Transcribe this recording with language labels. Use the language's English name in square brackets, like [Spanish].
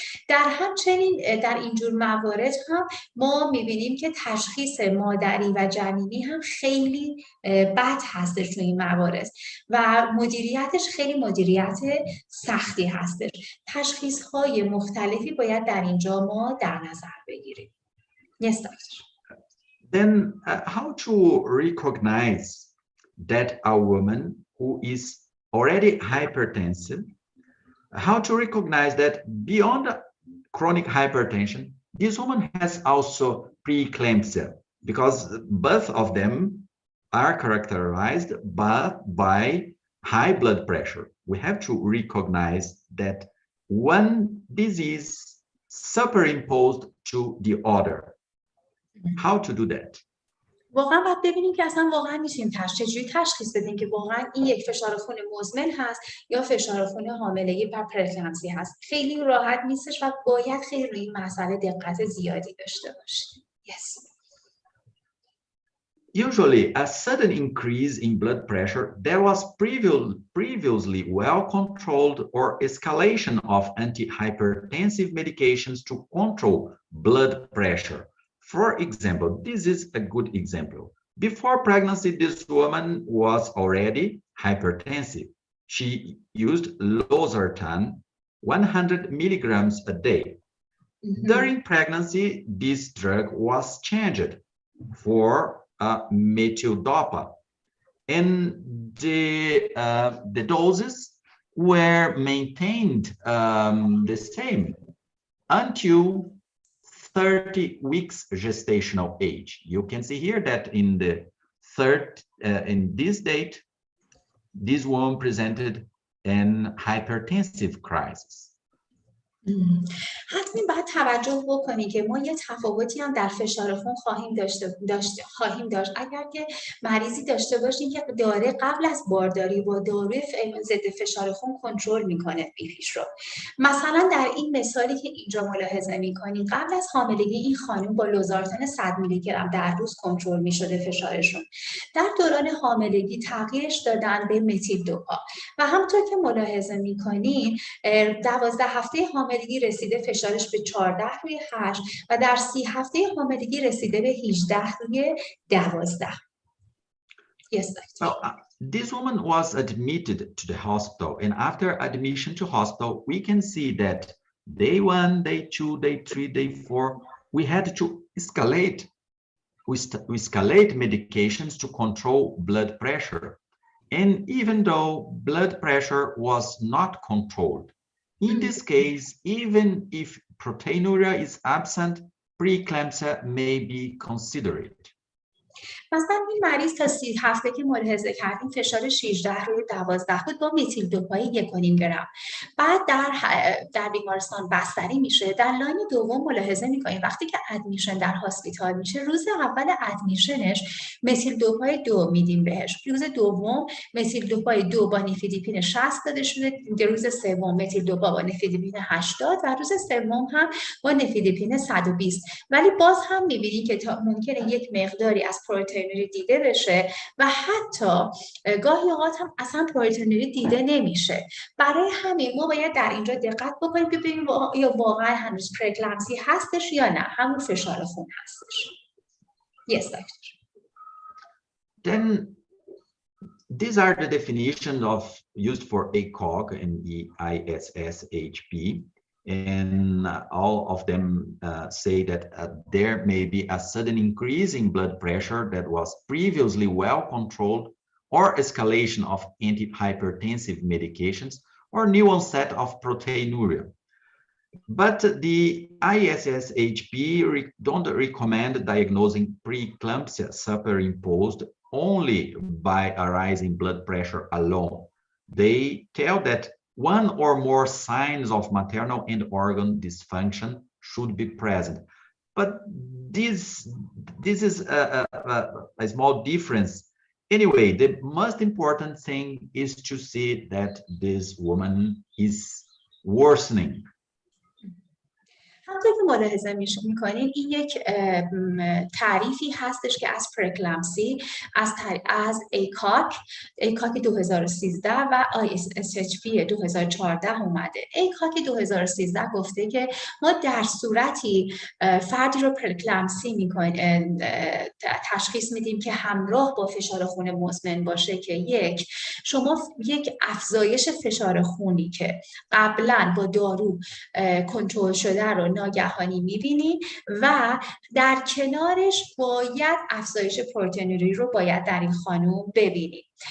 [Persian] در همچنین در اینجور موارد هم ما میبینیم که تشخیص مادری و جنینی هم خیلی بد هستش تو این موارد و مدیریتش خیلی مدیریت سختی هستش. تشخیص‌های مختلفی باید در اینجا ما در نظر بگیریم. [English] Yes, doctor. Then how to recognize that a woman who is already hypertensive, how to recognize that beyond chronic hypertension, this woman has also preeclampsia, because both of them are characterized by high blood pressure. We have to recognize that one disease superimposed to the other. How to do that? [Persian] واقعا باید ببینیم که اصلا واقعا میشیم چجوری تشخیص بدیم که واقعا این یک فشار خون مزمن هست یا فشار خون حاملگی و پرکلمسی هست. خیلی راحت نیستش و باید خیلی روی این مسئله دقت زیادی داشته باشیم. [English] Yes. Usually, a sudden increase in blood pressure that was previously well controlled or escalation of antihypertensive medications to control blood pressure. For example, this is a good example. Before pregnancy, this woman was already hypertensive. She used losartan 100 milligrams a day. During pregnancy, this drug was changed for methyldopa, and the doses were maintained the same until 30 weeks gestational age. You can see here that in the in this date, this woman presented an hypertensive crisis. [Persian] حتما باید توجه بکنید که ما یه تفاوتی هم در فشار خون خواهیم داشت اگر که مریضی داشته باشیم که داره قبل از بارداری با داروی ضد فشار خون کنترل میکنه بی‌پیش رو. مثلا در این مثالی که اینجا ملاحظه میکنید قبل از حاملگی این خانم با لوزارتان 100 میلی گرم در روز کنترل میشده فشارشون. در دوران حاملگی تغییرش دادن به متیل دوپا و همونطور که ملاحظه میکنید 12 هفته حاملگی رسیده فشارش به 14 روی 8 و در 30 هفته حاملگی رسیده به 18 روی 12. [English] Yes, doctor. This woman was admitted to the hospital, and after admission to hospital, we can see that day 1, day 2, day 3, day 4, we had to escalate medications to control blood pressure. And even though blood pressure was not controlled, in this case, even if proteinuria is absent, preeclampsia may be considered. [Persian] مثلا این مریض تا 30 هفته که ملاحظه کردیم فشار 16 روی 12 بود با متیل دوپای 1.5 گرم. بعد در بیمارستان بستری میشه. در لاین دوم ملاحظه میکنیم وقتی که ادمیشن در هاسپیتال میشه روز اول ادمیشنش متیل دوپای 2 میدیم بهش. روز دوم متیل دوپای 2 با نیفیدیپین 60 داده شده. روز سوم متیل دوپا با نیفیدیپین 80 و روز سوم هم با نیفیدیپین 120. ولی باز هم میبینیم که ممکنه یک مقداری از پروتئینوری دیده بشه و حتی گاهی اوقات هم اصلا پروتئینوری دیده نمیشه. برای همین ما باید در اینجا دقت بکنیم که ببینیم یا واقعا هنوز پرکلمسی هستش یا نه، همون فشار خون هستش. [English] Yes, doctor. Then these are the definitions of used for ACOG and ISSHP. And all of them say that there may be a sudden increase in blood pressure that was previously well controlled, or escalation of antihypertensive medications, or new onset of proteinuria. But the ISSHP don't recommend diagnosing preeclampsia superimposed only by a rise in blood pressure alone. They tell that one or more signs of maternal end organ dysfunction should be present. But this is a small difference. Anyway, the most important thing is to see that this woman is worsening. [Persian] همونطور که ملاحظه میکنین این یک تعریفی هستش که از پرکلمسی از ایکاک 2013 و ISHP 2014 اومده. ایکاک 2013 گفته که ما در صورتی فردی رو پرکلمسی میکنیم تشخیص میدیم که همراه با فشار خون مزمن باشه که شما یک افزایش فشار خونی که قبلا با دارو کنترل شده رو ناگهانی میبینی و در کنارش باید افزایش پروتئینوری رو باید در این خانم ببینی.